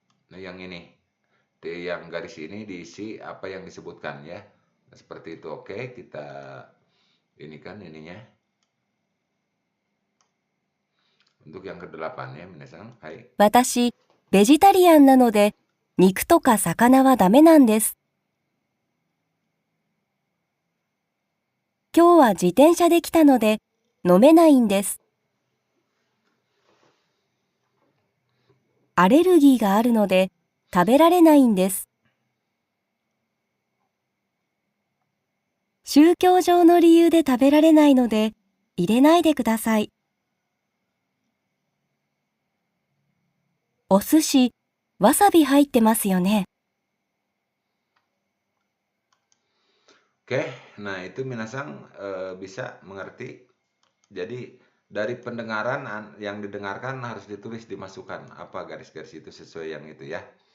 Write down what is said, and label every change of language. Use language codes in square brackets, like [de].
[id] Nah, yang ini. Yang garis ini diisi apa yang disebutkan ya. Nah, seperti itu. Oke, kita ini kan ininya. Untuk yang ke-8 ya, minasan. [ja] Hai. 私、ベジタリアンなので、肉とか魚はダメなんです。今日は自転車で来たので、飲めないんです。アレルギーがあるので、食べられないんです。宗教上の理由で食べられないので、入れないでください。お寿司、わさび入ってますよね。 [id] Oke, nah itu minasan bisa mengerti. Jadi dari pendengaran yang didengarkan harus ditulis, dimasukkan apa garis-garis itu sesuai yang itu ya.